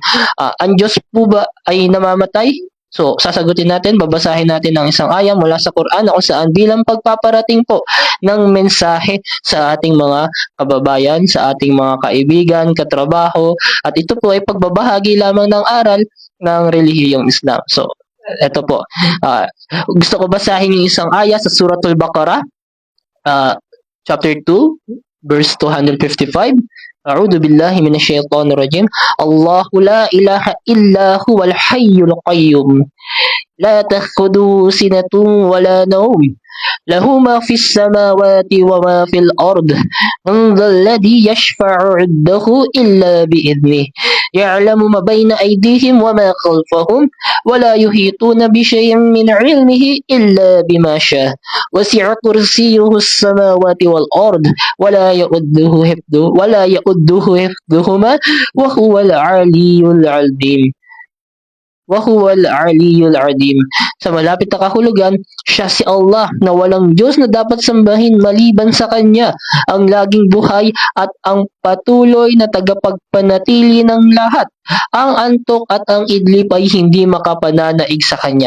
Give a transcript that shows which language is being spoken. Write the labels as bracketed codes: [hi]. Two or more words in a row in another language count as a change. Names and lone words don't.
[tl] Ang Diyos po ba ay namamatay? So, sasagutin natin, babasahin natin ang isang aya mula sa Quran na kung saan bilang pagpaparating po ng mensahe sa ating mga kababayan, sa ating mga kaibigan, katrabaho, at ito po ay pagbabahagi lamang ng aral ng relihiyong Islam. So, ito po. Gusto ko basahin yung isang aya sa Suratul Baqarah, [en] chapter 2, verse 255. [ar] أعوذ بالله من الشيطان الرجيم الله لا إله إلا هو الحي القيوم. لا تأخذه سنة ولا نوم. له ما في السماوات وما في الأرض. من ذا الذي يشفع عنده إلا بإذنه. يعلم ما بين أيديهم وما خلفهم ولا يحيطون بشيء من علمه إلا بما شاء وسع كرسيه السماوات والأرض ولا يؤده حفظهما وهو العلي العظيم. وهو العلي العظيم. [tl] Sa malapit na kahulugan, siya si Allah na walang Diyos na dapat sambahin maliban sa Kanya, ang laging buhay at ang patuloy na tagapagpanatili ng lahat. Ang antok at ang idlip ay hindi makapananaig sa Kanya.